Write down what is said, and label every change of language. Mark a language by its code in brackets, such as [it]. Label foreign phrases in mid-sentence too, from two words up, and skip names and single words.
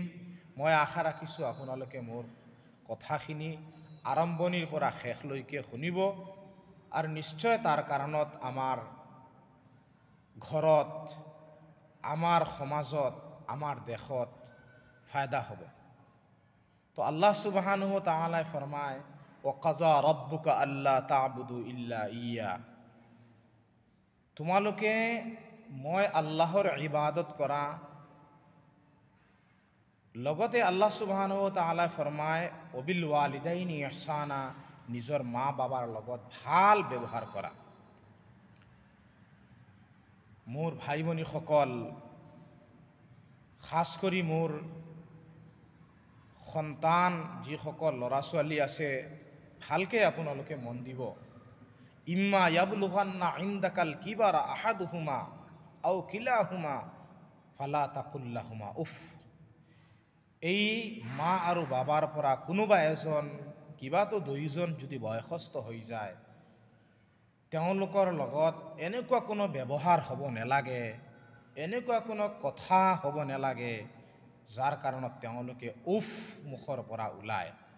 [as] মই আশা ৰাখিছোঁ আপোনালোকে মোৰ কথাখিনি আৰম্ভণিৰ পৰা শেষলৈকে শুনিব আৰু নিশ্চয় তাৰ কাৰণত আমাৰ ঘৰত, আমাৰ সমাজত, আমাৰ দেশত ফায়দা হ'ব। [ar] তো الله سبحانه وتعالى ফৰমায়, وقضى ربك ألا تعبدوا إلا إياه. [as] তোমালোকে মই আল্লাহৰ ইবাদত কৰা। [ar] লগতে الله سبحانه وتعالى ফৰমায়, وبالوالدين إحسانا, [as] নিজৰ মা বাবাৰ লগত ভাল ব্যৱহাৰ কৰা। মোৰ ভাই ভনীসকল, খাস কৰি মোৰ সন্তান যিসকল ল'ৰা ছোৱালী আছে, ভালকৈ আপোনালোকে মন দিব। [ar] إما يبلغن عندك الكبر أحدهما أو كلاهما فلا تقل لهما أف. [as] এই মা আৰু বাবাৰ পৰা কোনোবা এজন, কিবাতো দুয়োজন যদি বয়সস্থ হৈ যায়, তেওঁলোকৰ লগত এনেকুৱা কোনো ব্যৱহাৰ হ'ব নালাগে, এনেকুৱা কোনো কথা হ'ব নালাগে যাৰ কাৰণত তেওঁলোকে উফ মুখৰ পৰা ওলায়।